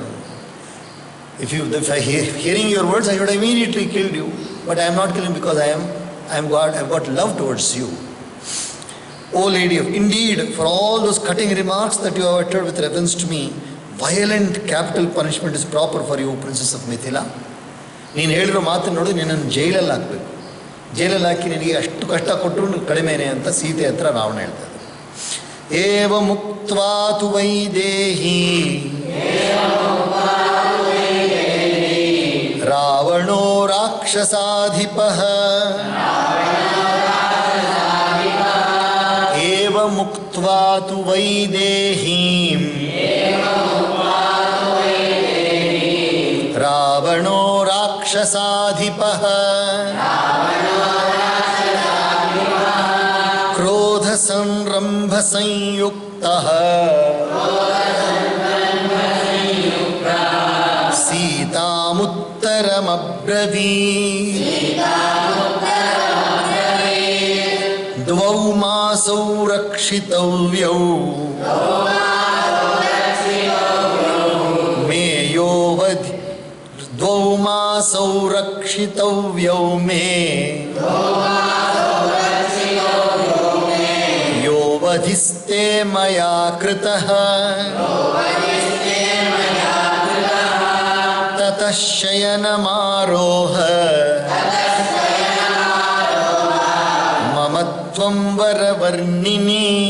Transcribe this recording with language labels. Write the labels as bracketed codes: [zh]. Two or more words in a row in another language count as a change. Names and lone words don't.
[en] If hearing your words, I would have immediately killed you. But I am not killing because I have got love towards you. O lady of, indeed, for all those cutting remarks that you have uttered with reference to me, violent capital punishment is proper for you, Princess of Mithila. [kn] ನೀನು ಹೇಳಿರೋ ಮಾತನ್ನು ನೋಡಿ ನಿನ್ನನ್ನು ಜೈಲಲ್ಲಿ ಹಾಕಬೇಕು, ಜೈಲಲ್ಲಿ ಹಾಕಿ ನಿನಗೆ ಅಷ್ಟು ಕಷ್ಟ ಕೊಟ್ಟರು ಕಡಿಮೆನೆ ಅಂತ ಸೀತೆ ಹತ್ರ ರಾವಣ ಹೇಳ್ತಾರೆ. [sa] एव मुक्त्वा तु वैदेहि रावणो राक्षसाधिपः एव मुक्त्वा तु वैदेहीं रावणो राक्षसाधिपः क्रोध संरम्भ संयुक्तः सीतामुत्तरमब्रवीत् द्वौ मासौ रक्षितव्यौ मेयोवधि द्वौ मासौ रक्षितव्यौ मे यो वधिस्ते मया कृतः ततः शयनमारोह मम त्वं वरवर्णिनि